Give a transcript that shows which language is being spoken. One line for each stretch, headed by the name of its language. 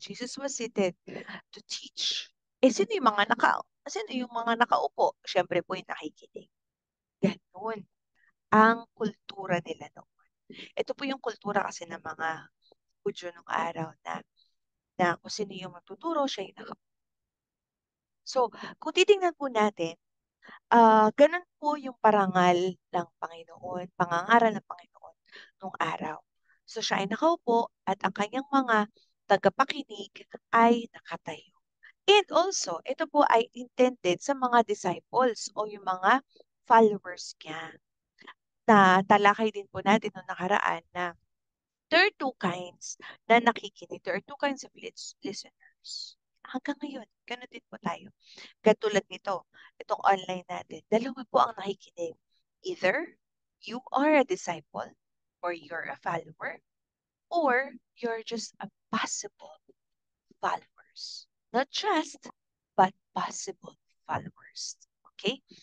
English: Jesus was seated to teach.
Filipino: Sino yung mga nakaupo? Siyempre po yung nakikinig. Ganun ang kultura nila noon. Ito po yung kultura kasi ng mga Hudyo nung araw na kung sino yung magtuturo, siya yung nakaupo. So, kung titingnan po natin, ganun po yung parangal ng Panginoon, pangangaral ng Panginoon nung araw. So siya ay nakaupo at ang kanyang mga tagapakinig ay nakatayo.
English: And also,
Filipino: ito po ay intended sa mga disciples o yung mga followers niya. Na talakay din po natin nung nakaraan na
English: there are two kinds
Filipino: na nakikinig.
English: There are two kinds of listeners.
Filipino: Hanggang ngayon, ganun din po tayo. Katulad nito, itong online natin, dalawa po ang nakikinig.
English: Either you are a disciple or you're a follower or you're just a possible followers. Not just, but possible followers. Okay?